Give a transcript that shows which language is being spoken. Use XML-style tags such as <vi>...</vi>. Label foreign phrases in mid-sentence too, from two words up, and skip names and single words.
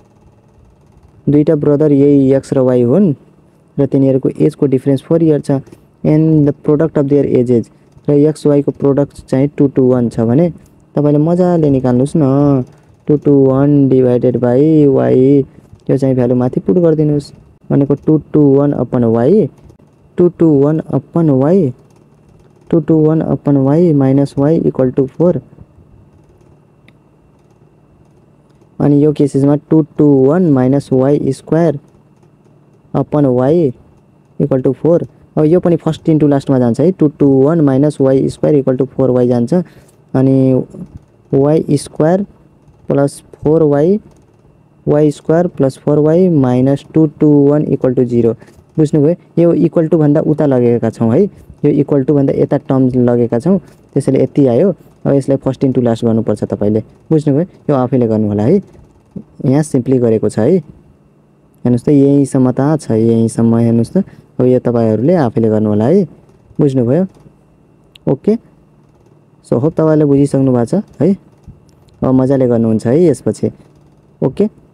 <ne>दुईटा ब्रदर यही x र y हुन् र तिनीहरुको एज को</ne> <en>difference 4 year</en> <ne>छ</ne> <en>and the product of their ages</en> <ne>र x y को प्रोडक्ट चाहिँ 2 to 1 छ भने तपाईले मजाले निकाल्नुस् न 2 to 1</ne> <en>divided by y</en> <ne>यो चाहिँ भ्यालु माथि पुट गर्दिनुस् भनेको 2 to 1</ne> <en>upon y</en> <ne>2 to 1</ne> <en>upon y</en> <ne>2 to 1</ne> <en>upon y</en> <ne>minus y = 4 अनि यो केसेसमा 2 to 1 minus y</ne> <en>square upon y</en> <ne>= 4 अब यो पनि</ne> <en>first into last</en> <ne>जान्छ है 2 to 1 minus y स्क्वायर = 4y जान्छ अनि</ne> <en>y square plus 4y y square plus 4y</en> <ne>minus 2 to 1 = 0 बुझ्नुभयो यो</ne> <en>equal to</en> <ne>भन्दा उता लगेका छौं है यो</ne> <en>equal to</en> <ne>भन्दा यता टर्म लगेका छौं त्यसैले यति आयो अब यसलाई</ne> <en>first into last</en> <ne>गर्नुपर्छ तपाईले बुझ्नुभयो यो आफैले गर्नु होला है यहाँ सिम्पली गरेको छ है हेर्नुस् त यही सम्म त छ यही सम्म हेर्नुस् त अब यो तपाईहरुले आफैले गर्नु होला है बुझ्नुभयो</ne> <en>okay so hope</en> <ne>तपाईले बुझिसक्नु भएको छ है अब मजाले गर्नुहुन्छ है यसपछि ओके</ne>